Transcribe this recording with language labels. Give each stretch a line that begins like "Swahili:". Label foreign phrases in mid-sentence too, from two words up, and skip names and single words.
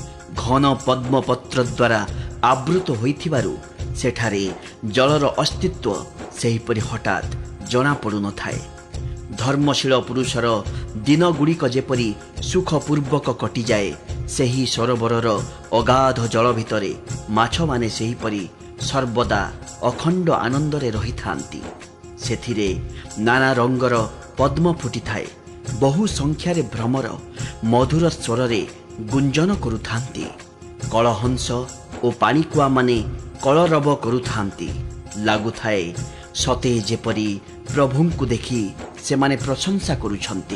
Odia: ଘନ ପଦ୍ମପତ୍ର ଦ୍ୱାରା ଆବୃତ ହୋଇଥିବାରୁ ସେଠାରେ ଜଳର ଅସ୍ତିତ୍ୱ ସେହିପରି ହଠାତ ଜଣା ପଡ଼ୁ ନ ଥାଏ। ଧର୍ମଶୀଳ ପୁରୁଷର ଦିନ ଗୁଡ଼ିକ ଯେପରି ସୁଖପୂର୍ବକ କଟି ଯାଏ ସେହି ସରୋବରର ଅଗାଧ ଜଳ ଭିତରେ ମାଛ ମାନେ ସେହିପରି ସର୍ବଦା ଅଖଣ୍ଡ ଆନନ୍ଦରେ ରହି ଥାନ୍ତି। ସେଥିରେ ନାନା ରଙ୍ଗର ପଦ୍ମ ଫୁଟି ଥାଏ। ବହୁ ସଂଖ୍ୟାରେ ଭ୍ରମର ମଧୁର ସ୍ୱରରେ ଗୁଞ୍ଜନ କରୁଥାନ୍ତି। କଳହଂସ ଓ ପାଣିକୁଆ ମାନେ କଳରବ କରୁଥାନ୍ତି। ଲାଗୁଥାଏ ସତେ ଯେପରି ପ୍ରଭୁଙ୍କୁ ଦେଖି ସେମାନେ ପ୍ରଶଂସା କରୁଛନ୍ତି।